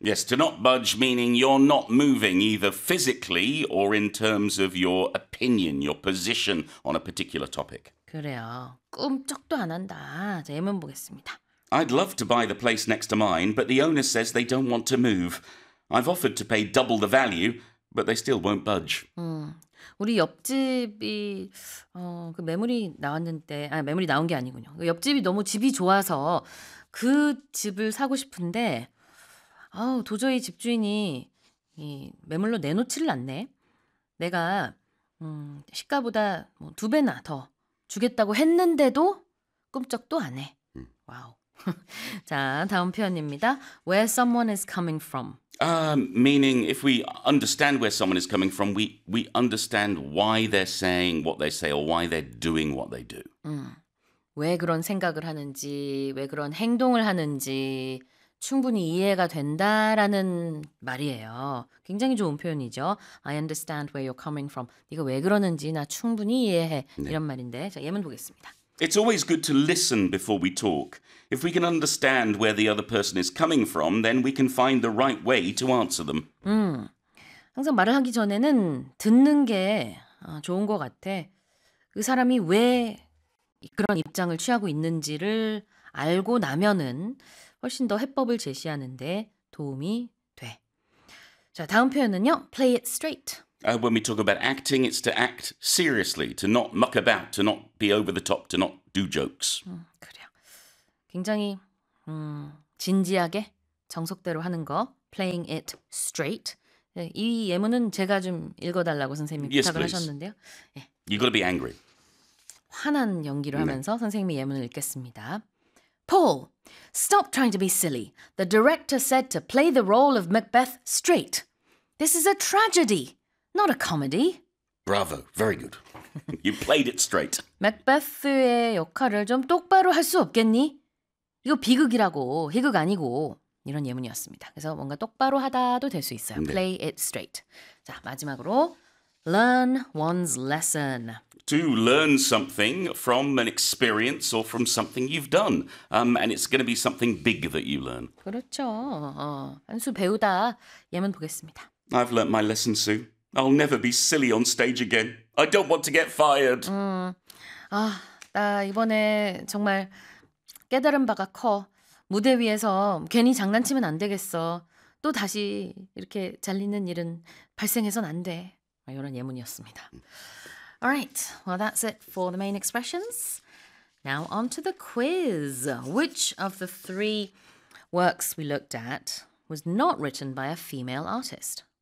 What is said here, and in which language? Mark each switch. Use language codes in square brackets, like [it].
[en] Yes, to not budge meaning you're not moving either physically or in terms of your opinion, your position on a particular topic. [ko] 그래요. 꿈쩍도 안 한다. 자, 예문 보겠습니다. [en] I'd love to buy the place next to mine, but the owner says they don't want to move. I've offered to pay double the value, but they still won't budge. [ko] 우리 옆집이 그 매물이 나왔는데 매물이 나온 게 아니군요. 옆집이 너무 집이 좋아서 그 집을 사고 싶은데 도저히 집주인이 이 매물로 내놓지를 않네. 내가 시가보다 뭐 두 배나 더 주겠다고 했는데도 꿈쩍도 안 해. 와우. 자, 다음 표현입니다. [en] Where someone is coming from. Meaning if we understand where someone is coming from, we understand why they're saying what they say or why they're doing what they do. [ko] 왜 그런 생각을 하는지, 왜 그런 행동을 하는지 충분히 이해가 된다라는 말이에요. 굉장히 좋은 표현이죠. [en] I understand where you're coming from. [ko] 네가 왜 그러는지 나 충분히 이해해. 네. 이런 말인데. 자, 예문 보겠습니다. [en] It's always good to listen before we talk. If we can understand where the other person is coming from, then we can find the right way to answer them. [ko] 항상 말을 하기 전에는 듣는 게 좋은 것 같아. 그 사람이 왜 그런 입장을 취하고 있는지를 알고 나면은 훨씬 더 해법을 제시하는데 도움이 돼. 자, 다음 표현은요. [en] Play it straight. When we talk about acting, it's to act seriously, to not muck about, to not be over the top, to not do jokes. [ko] 그래요. 굉장히 진지하게 정석대로 하는 거 [en] playing it straight. [ko] 이 예문은 제가 좀 읽어달라고 선생님이 [en] yes, [ko] 부탁을 [en] please. [ko] 하셨는데요. [en] 예. You gotta be angry. [ko] 화난 연기를 하면서 네. 선생님이 예문을 읽겠습니다. [en] Paul, stop trying to be silly. The director said to play the role of Macbeth straight. This is a tragedy, not a comedy. Bravo, very good. You played it straight. [ko] Macbeth의 역할을 좀 똑바로 할 수 없겠니? 이거 비극이라고, 희극 아니고 이런 예문이었습니다. 그래서 뭔가 똑바로 하다도 될 수 있어요. 네. [en] Play it straight. [ko] 자, 마지막으로 [en] learn one's lesson. To learn something from an experience or from something you've done. And it's going to be something big that you learn. [ko] 그렇죠. 한수 배우다 예문 보겠습니다. [en] I've learnt my lesson, Sue. I'll never be silly on stage again. I don't want to get fired. [ko] 아, 나 이번에 정말 깨달은 바가 커. 무대 위에서 괜히 장난치면 안 되겠어. 또 다시 이렇게 잘리는 일은 발생해선 안 돼. 이런 예문이었습니다. [en] Alright, well that's it for the main expressions. Now on to the quiz. Which of the three works we looked at was not written by a female artist?